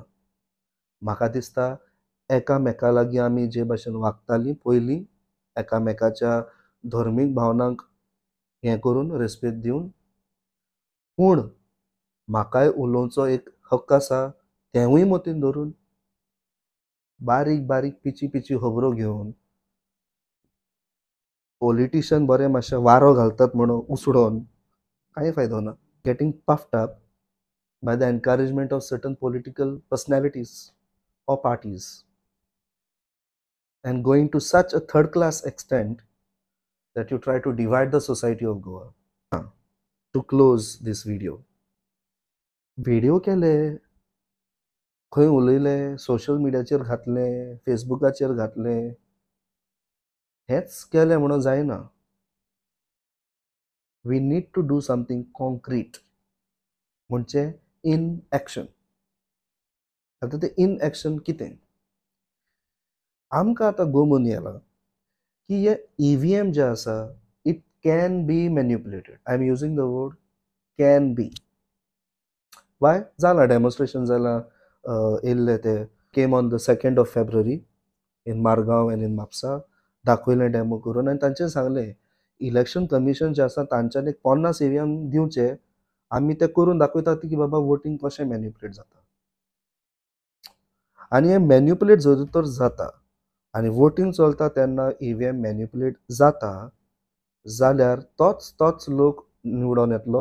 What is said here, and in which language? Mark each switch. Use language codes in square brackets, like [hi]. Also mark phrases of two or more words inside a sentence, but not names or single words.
[kok] म्हाका दिसता एकामेका लागीं आमी जे भाशेन वागतालीं पयलीं, एकामेकाच्या धर्मीक भावनांक हें करून रेस्पेद दिवन, पूण म्हाकाय उलोवचो एक हक्क आसा तेंवूय मतीन धरून बारीक बारीक पिची पिची खबरो घेवन पॉलिटिशियन बरे मातशे वारो घालतात म्हणून उसडोन कांय फायदो ना. [en] getting puffed up by the encouragement of certain political personalities or parties and going to such a third class extent that you try to divide the society of Goa. To close this video [kok] केले, खंय उलयले, सोशल मिडियाचेर घातले, फेसबुकाचेर घातले, हेच केले म्हणून जायना. [en] We need to do something concrete, म्हणजे in action. [kok] आता ते [en] in action [kok] कितें? आमकां आतां गोमून येयला की हे EVM जे आसा, [en] it can be manipulated. I am using the word can be. वाय? [kok] जाला डेमॉन्स्ट्रेशन जाला, येयल्ले ते [en] came on the 2nd of February in Margao and in Mapusa, [kok] दाखयलें डेमो करून, आनी तांचें सांगलें [en] election commission [kok] जे आसा तांच्यानी 50 EVM दिवचे, आमी ते करून दाखयतात की बाबा वोटींग कशें मॅन्युपुलेट जाता. आनी हें मॅन्युपुलेट जर तर जाता आनी वोटींग चलता तेन्ना EVM मॅन्युपुलेट जाता जाल्यार तोच लोक निवडून येतलो.